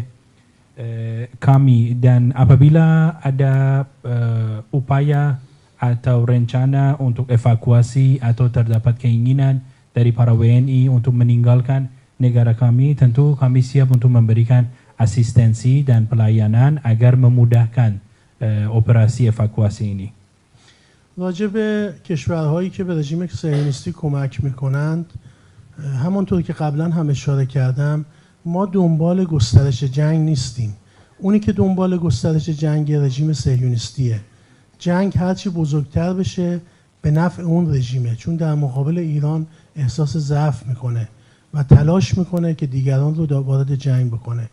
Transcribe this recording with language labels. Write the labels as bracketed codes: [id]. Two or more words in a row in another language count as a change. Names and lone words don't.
[id] kami, dan apabila ada upaya atau rencana untuk evakuasi atau terdapat keinginan dari para WNI untuk meninggalkan negara kami, tentu kami siap untuk memberikan asistensi dan pelayanan agar memudahkan operasi evakuasi ini. [fa] راجع به کشورهایی که به رژیم صهیونیستی کمک میکنند، همانطور که قبلا هم اشاره کردم، ما دنبال گسترش جنگ نیستیم. اونی که دنبال گسترش جنگ رژیم صهیونیستیه. جنگ هرچی بزرگتر بشه به نفع اون رژیمه، چون در مقابل ایران احساس ضعف میکنه و تلاش میکنه که دیگران رو وارد جنگ بکنه.